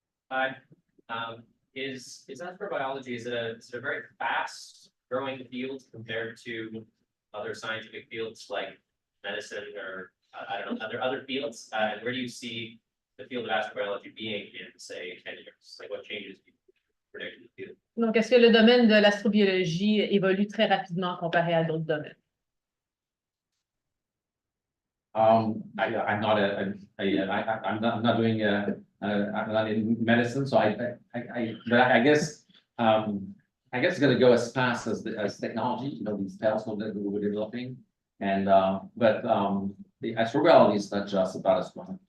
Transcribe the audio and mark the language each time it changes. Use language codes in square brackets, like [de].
[en] Hi, is astrobiology, is it a very fast growing field compared to other scientific fields like medicine or I don't know, other fields? And where do you see the field of astrobiology being in, say, 10 years? Like what changes do you predict in the field? [fr] Donc, est-ce que le domaine de l'astrobiologie évolue très rapidement comparé à d'autres domaines? [en] I'm not doing I'm not in medicine, so but I guess it's going to go as fast as technology, these telescopes that we're developing, and but the astrobiology is not just about astronomy.